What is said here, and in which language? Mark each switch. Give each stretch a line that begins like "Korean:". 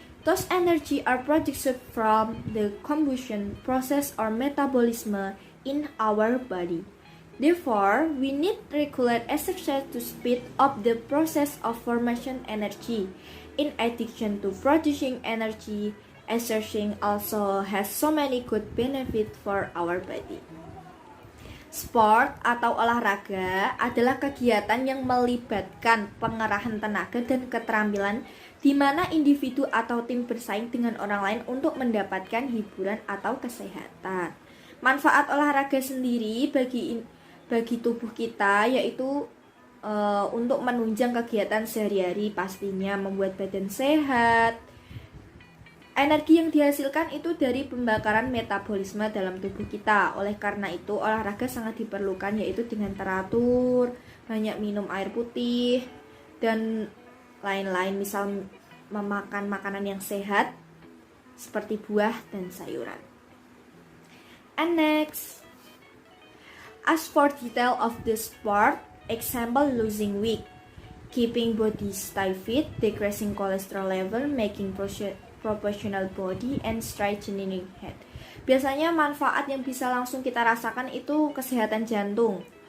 English: Those energy are produced from the combustion process or metabolism in our body. Therefore, we need regular exercise to speed up the process of formation energy. In addition to producing energy, exercising also has so many good benefits for our body.
Indonesian: Sport atau olahraga adalah kegiatan yang melibatkan pengerahan tenaga dan keterampilan di mana individu atau tim bersaing dengan orang lain untuk mendapatkan hiburan atau kesehatan. Manfaat olahraga sendiri bagi tubuh kita yaitu untuk menunjang kegiatan sehari-hari, pastinya membuat badan sehat. Energi yang dihasilkan itu dari pembakaran metabolisme dalam tubuh kita. Oleh karena itu, olahraga sangat diperlukan yaitu dengan teratur, banyak minum air putih, dan lain-lain. Misal memakan makanan yang sehat, seperti buah dan sayuran.
English: And next, as for detail of the sport, example losing weight, keeping body stay fit, decreasing cholesterol level, making proportional body, and straightening head.
Indonesian: Biasanya manfaat yang bisa langsung kita rasakan itu kesehatan jantung.